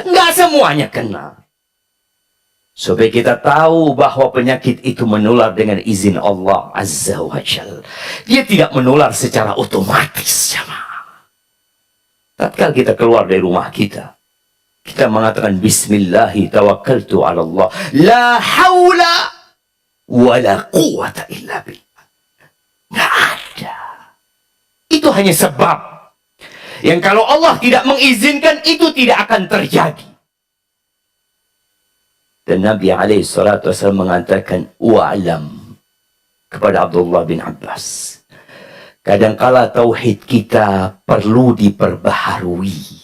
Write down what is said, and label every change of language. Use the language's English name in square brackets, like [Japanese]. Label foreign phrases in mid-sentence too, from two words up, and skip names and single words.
[Indonesian] Enggak semuanya kena. Supaya kita tahu bahwa penyakit itu menular dengan izin Allah [Arabic] عز وجل. [Indonesian] Dia tidak menular secara otomatis. Tatkala kita keluar dari rumah kita, kita mengatakan [Arabic] بسم الله توكلت على الله. لا حول ولا قوة إلا بالله. [Indonesian] Nggak ada. itu hanya sebab. Yang kalau Allah tidak mengizinkan, itu tidak akan terjadi. Dan Nabi SAW mengatakan, wa'alam, kepada Abdullah bin Abbas, kadangkala tauhid kita perlu diperbaharui.